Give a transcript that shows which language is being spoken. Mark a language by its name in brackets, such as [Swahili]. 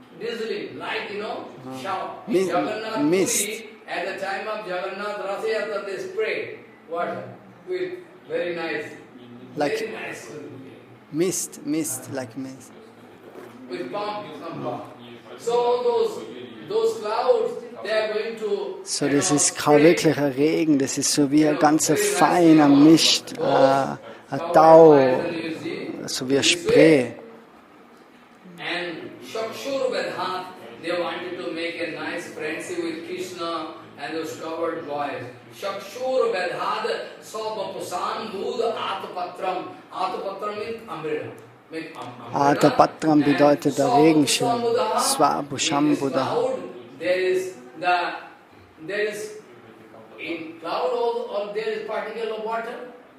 [English] Drizzling, like, shower. Jagannath Puri, at the time of Jagannath Rasayatra, they spray water with very nice, like mist, like mist. With pump, some pump. So those clouds, they are going to. [German] So das ist kein wirklicher Regen, das ist so wie ein ganzer feiner Mist, ein Tau, so wie ein Spray. [English] And Shakshur Vedhat, they wanted to make a nice friendship with Krishna and those covered boys. Shakshur Vedhat, Sabapusan Bud Atapatram. Atapatram means umbrella. [German] Atapatram bedeutet der Regenschirm. Swabushambudha. [English] There is in cloud or there is particle of water.